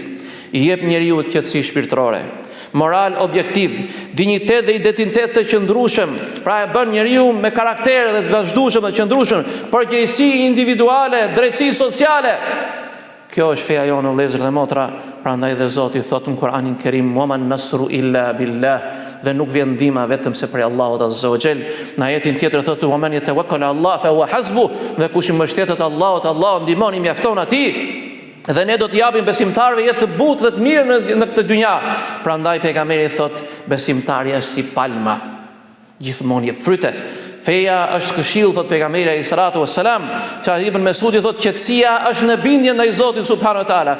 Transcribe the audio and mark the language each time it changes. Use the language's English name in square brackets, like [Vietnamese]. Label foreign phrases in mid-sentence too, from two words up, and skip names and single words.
[Albanian] I jep njeriu qetësi shpirtërore, moral objektiv, dinjitet dhe identitet të qëndrueshëm, pra e bën njeriu me karakter dhe të vazhdueshëm dhe qëndrueshëm, përgjegjësi individuale, drejtësi sociale. Kjo është feja jonë vëllezër dhe motra. Prandaj dhe Zoti thot në Kur'anin Kerim, [Arabic] "وما النصر إلا بالله", [Albanian] dhe nuk vjen ndihma vetëm se prej Allahut [Arabic] عز وجل. [Albanian] Në ajetin tjetër thotë, [Arabic] "ومن يتوكل على الله فهو حسبه", [Albanian] dhe kush i mbështetet Allahut, Allahu ndihmon, i mjafton atij. Dhe ne do të japim besimtarëve jetë të butë dhe të mirë në këtë dynja. Prandaj pejgamberi thot, besimtari është si palma, gjithmonë jep fryte. Feja është këshill, thot pejgamberi [Arabic] عليه الصلاة والسلام. [Albanian] Ibn Mesudi thot qetësia është në bindje ndaj Zotit [Arabic] سبحانه وتعالى.